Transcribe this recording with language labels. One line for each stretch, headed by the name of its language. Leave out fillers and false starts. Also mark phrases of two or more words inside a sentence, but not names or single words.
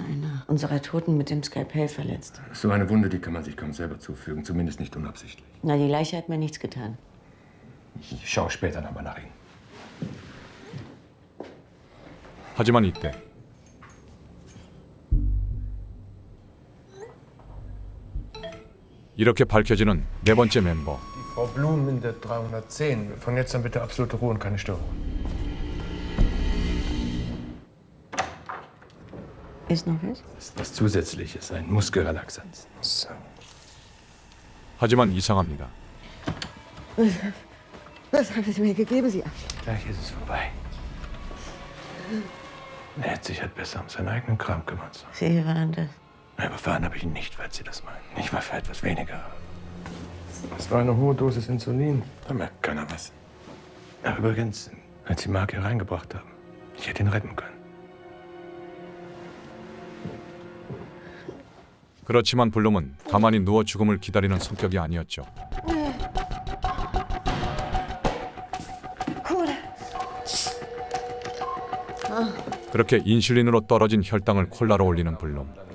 German: Einer unserer Toten mit dem Skalpell verletzt. So eine Wunde, die kann man sich kaum selber zufügen, zumindest nicht unabsichtlich. Na, die Leiche hat mir nichts getan. Ich schaue später nochmal nach Ihnen.
Korean: 하지만 이때 이렇게 밝혀지는 네 번째 멤버.
German: Frau Blum in der 310. Von jetzt an bitte absolute Ruhe und keine Störung. Ist noch was? Das ist was Zusätzliches, ein Muskelrelaxant. So.
Korean: 하지만 이상합니다.
German: Was haben Sie mir gegeben, Sie? Gleich ist es vorbei. Er hätte sich halt besser um seinen eigenen Kram kümmern sollen. Sie waren das. Überfahren habe ich ihn nicht, falls Sie das meinen. Ich war für etwas weniger. Es war eine hohe Dosis Insulin. Da merkt keiner was. Ach, übrigens, als Sie Mark hier reingebracht haben, ich hätte ihn retten können.
Korean: 그렇지만 블룸은 가만히 누워 죽음을 기다리는 성격이 아니었죠. 그렇게 인슐린으로 떨어진 혈당을 콜라로 올리는 블룸.